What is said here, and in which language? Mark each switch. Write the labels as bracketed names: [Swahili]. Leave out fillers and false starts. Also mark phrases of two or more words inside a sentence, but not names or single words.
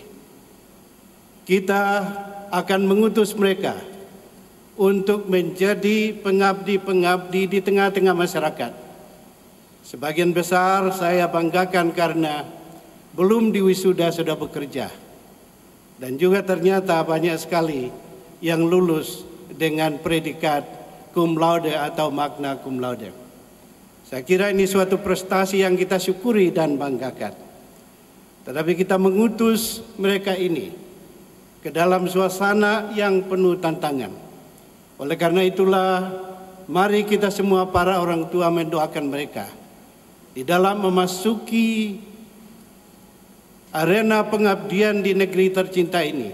[Indonesian] Kita akan mengutus mereka untuk menjadi pengabdi-pengabdi di tengah-tengah masyarakat. Sebagian besar saya banggakan karena belum diwisuda sudah bekerja. Dan juga ternyata banyak sekali yang lulus dengan predikat [Latin] cum laude [Indonesian] atau [Latin] magna cum laude. [Indonesian] Saya kira ini suatu prestasi yang kita syukuri dan banggakan. Tetapi kita mengutus mereka ini ke dalam suasana yang penuh tantangan. Oleh karena itulah, mari kita semua para orang tua mendoakan mereka di dalam memasuki arena pengabdian di negeri tercinta ini.